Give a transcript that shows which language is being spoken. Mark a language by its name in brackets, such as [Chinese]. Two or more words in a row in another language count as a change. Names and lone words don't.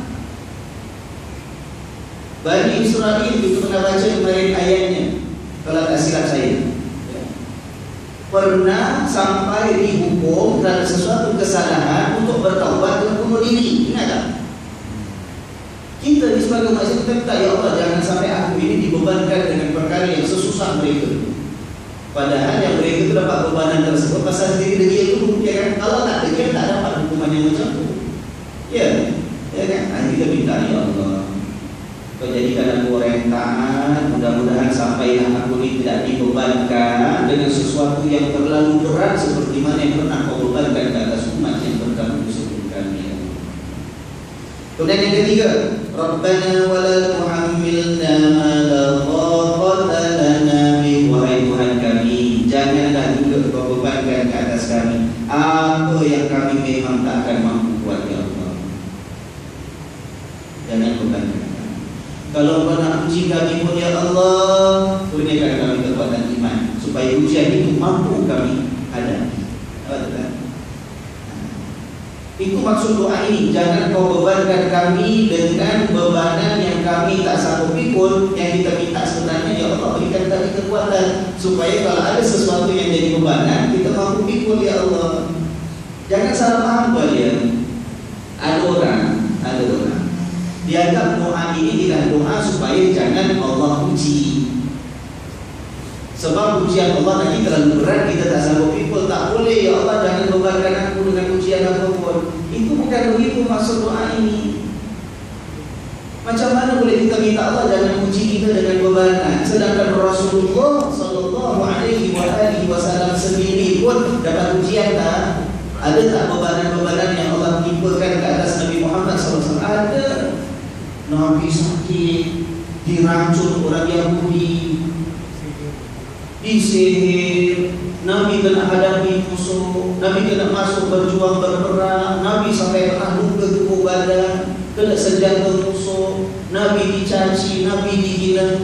[Malay] Bani Israel itu pernah baca kemarin ayatnya, kalau tak silap saya, pernah sampai dihukum kerana sesuatu kesalahan untuk bertaubat dan bunuh diri. Ingat tak? Kita di sebagai umat Islam kita minta, [Arabic] ya Allah [Malay] jangan sampai aku ini dibebankan dengan perkara yang sesusah mereka. Padahal yang mereka itu dapat bebanan tersebut pasal diri dia itu, ya kan? Kalau tak dia tak dapat hukuman yang macam itu. Ya, ya kan? Kita minta, [Arabic] ya Allah, [Malay] kau jadikan aku orang yang taat. Mudah-mudahan sampailah aku ini tidak dibebankan dengan sesuatu yang terlalu berat seperti mana yang pernah kau bebankan ke atas umat yang terdahulu sebelum kami. Kemudian yang ketiga, [Arabic] Rabbana wa la tuhammilna ma la taqata lana bih. [Malay] Wahai Tuhan kami, janganlah juga kau bebankan ke atas kami apa yang kami memang tak akan mampu buat, [Arabic] ya Allah. [Malay] Jangan bebankan. Kalau kau nak uji kami pun, [Arabic] ya Allah, [Malay] kurniakan kami kekuatan iman supaya ujian itu mampu kami hadapi. Itu maksud doa ini. Jangan kau bebankan kami dengan bebanan yang kami tak sanggup pikul. Yang kita minta sebenarnya, [Arabic] ya Allah, [Malay] berikan kami kekuatan supaya kalau ada sesuatu yang jadi bebanan kita mampu pikul, [Arabic] ya Allah. [Malay] Jangan salah paham kalian. Ada orang dianggap doa ini adalah doa supaya jangan Allah uji. Sebab ujian Allah nanti terlalu berat, kita tak sanggup pikul. Tak boleh, [Arabic] ya Allah [Malay] jangan bebankan aku dengan ujian apapun. Itu bukan begitu maksud doa ini. Macam mana boleh kita minta Allah jangan uji kita dengan bebanan, sedangkan Rasulullah [Arabic] sallallahu alaihi wasallam [Malay] sendiri pun dapat ujian tak? Ada tak bebanan-bebanan yang Allah timpakan ke atas Nabi Muhammad SAW? Ada. Nabi sakit, diracun orang Yahudi, disihir, Nabi kena hadapi musuh, Nabi kena masuk berjuang berperang, Nabi sampai kena luka tubuh badan, kena senjata musuh, Nabi dicaci, Nabi dihina.